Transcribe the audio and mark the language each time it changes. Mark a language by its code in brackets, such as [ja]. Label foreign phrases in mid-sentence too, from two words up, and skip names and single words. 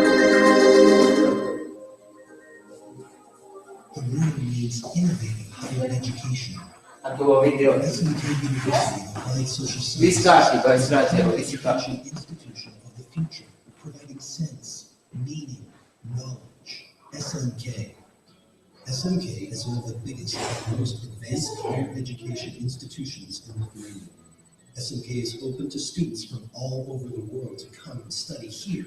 [en] The world needs innovative higher education. [lv] Ar to video. [en] SMK University applied social science. [lv] Viss kārtībā, es redzēju, viss ir kārtībā. [en] Institution of the future, providing sense, meaning, knowledge. SMK. SMK is one of the biggest and most advanced higher education institutions in Lithuania. SMK is open to students from all over the world to come and study here.